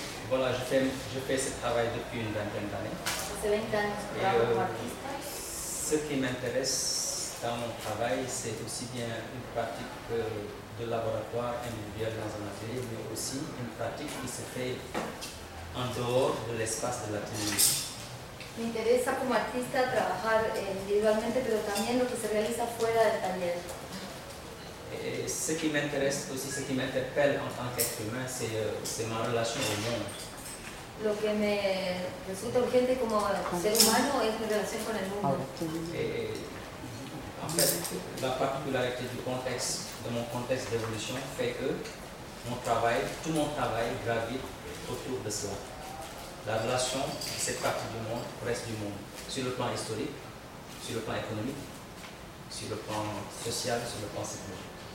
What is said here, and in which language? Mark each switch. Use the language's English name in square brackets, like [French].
[French] Voilà, je fais ce travail depuis une vingtaine d'années. Ce qui m'intéresse dans mon travail, c'est aussi bien une pratique de laboratoire individuel dans un atelier, mais aussi une pratique qui se fait en dehors de l'espace de l'atelier. [Spanish] Me interesa como artista trabajar individualmente, pero también lo que se realiza fuera del taller. [French] Ce qui m'intéresse aussi, ce qui m'interpelle en tant qu'être humain, c'est ma relation au monde. [Spanish] Lo que me resulta urgente como ser humano es mi relación con el mundo. [French] En fait, la particularité du contexte, de mon contexte d'évolution, fait que mon travail, tout mon travail gravite autour de cela. La relation de cette partie du monde au reste du monde, sur le plan historique, sur le plan économique, sur le plan social, sur le plan psychologique.